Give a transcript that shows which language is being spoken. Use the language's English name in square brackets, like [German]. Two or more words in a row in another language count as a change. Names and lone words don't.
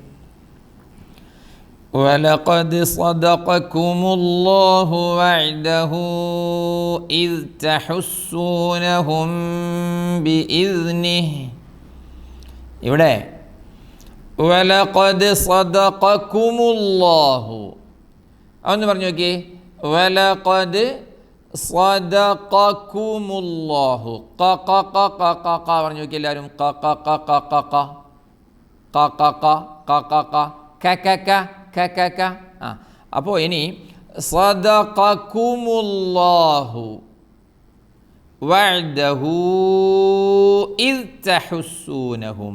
[Arabic] وَلَقَدْ صَدَقَكُمُ اللَّهُ وَعْدَهُ إِذْ تَحُسُّونَهُم بِإِذْنِهِ. [Malayalam] ഇവിടെ [Arabic] وَلَقَدْ صَدَقَكُمُ اللَّهُ, [Malayalam] അതൊന്ന് പറഞ്ഞു നോക്കിയേ. [Arabic] وَلَقَدْ صَدَقَكُمُ اللَّهُ. ക ക ക ക ക ക [Malayalam] പറഞ്ഞു നോക്കിയേ എല്ലാവരും. ക ക ക ക ക ക ക ക ക ക ക ക ക ക ക ക ക ക. അപ്പോൾ ഇനി [Arabic] صدقكم الله وعده إذ تحسونهم.